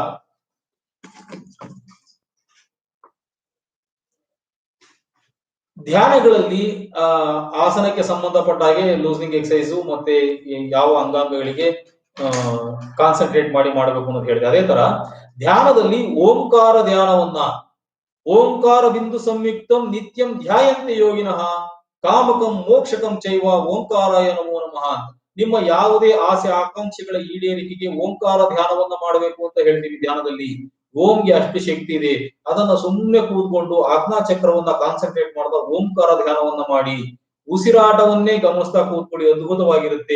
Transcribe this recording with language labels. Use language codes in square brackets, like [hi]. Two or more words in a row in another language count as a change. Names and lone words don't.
[kn] ಧ್ಯಾನಗಳಲ್ಲಿ ಆಸನಕ್ಕೆ ಸಂಬಂಧಪಟ್ಟ ಹಾಗೆ [en] loosening exercise [kn] ಮತ್ತೆ ಯಾವ ಅಂಗಾಂಗಗಳಿಗೆ ಕಾನ್ಸಂಟ್ರೇಟ್ ಮಾಡಿ ಮಾಡಬೇಕು ಅನ್ನೋದು ಹೇಳಿದೆ. ಅದೇ ತರ ಧ್ಯಾನದಲ್ಲಿ ಓಂಕಾರ ಧ್ಯಾನವನ್ನ, [sa] ಓಂಕಾರ ಬಿಂದು ಸಂಯುಕ್ತಂ ನಿತ್ಯಂ ಧ್ಯಾಯಂತೆ ಯೋಗಿನಃ ಕಾಮಕಂ ಮೋಕ್ಷಕಂ ಚೈವ ಓಂಕಾರಾಯ ನಮೋ ನಮಃ [kn] ಅಂತ. ನಿಮ್ಮ ಯಾವುದೇ ಆಸೆ ಆಕಾಂಕ್ಷೆಗಳ ಈಡೇರಿಕೆಗೆ ಓಂಕಾರ ಧ್ಯಾನವನ್ನ ಮಾಡಬೇಕು ಅಂತ ಹೇಳ್ತೀವಿ. ಧ್ಯಾನದಲ್ಲಿ ಓಂಗೆ ಅಷ್ಟು ಶಕ್ತಿ ಇದೆ. ಅದನ್ನ ಸುಮ್ಮನೆ ಕೂತ್ಕೊಂಡು ಆಜ್ಞಾ ಚಕ್ರವನ್ನ ಕಾನ್ಸಂಟ್ರೇಟ್ ಮಾಡಿದ ಓಂಕಾರ ಧ್ಯಾನವನ್ನ ಮಾಡಿ ಉಸಿರಾಟವನ್ನೇ ಗಮನಿಸ್ತಾ ಕೂತ್ಕೊಳ್ಳಿ, ಅದ್ಭುತವಾಗಿರುತ್ತೆ.